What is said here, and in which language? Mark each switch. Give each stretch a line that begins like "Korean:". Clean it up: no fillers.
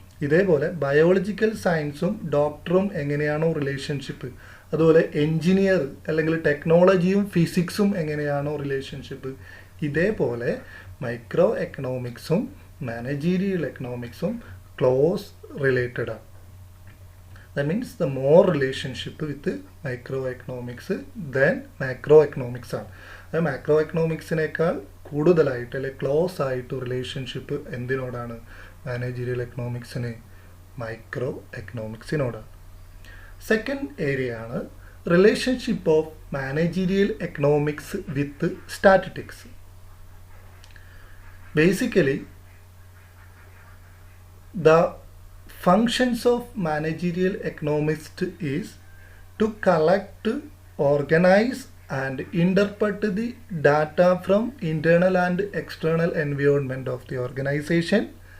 Malayalam: ഇതേപോലെ ബയോളജിക്കൽ സയൻസും ഡോക്ടറും എങ്ങനെയാണോ റിലേഷൻഷിപ്പ്, അതുപോലെ എൻജിനീയർ അല്ലെങ്കിൽ ടെക്നോളജിയും ഫിസിക്സും എങ്ങനെയാണോ റിലേഷൻഷിപ്പ്, ഇതേപോലെ മൈക്രോ എക്കണോമിക്സും മാനേജീരിയൽ എക്കണോമിക്സും ക്ലോസ് റിലേറ്റഡ് ആണ്.
English: That means the more relationship with microeconomics than macroeconomics ആണ്.
Malayalam: അത് മാക്രോ എക്കണോമിക്സിനേക്കാൾ കൂടുതലായിട്ട് അല്ലെങ്കിൽ ക്ലോസ് ആയിട്ട് relationship എന്തിനോടാണ്? Managerial എക്കണോമിക്സിന് micro എക്കണോമിക്സിനോടാണ്.
English: Second area ആണ് relationship of managerial economics with statistics. Basically the functions of managerial economists is to collect, organize and interpret the data from internal and external environment of the organization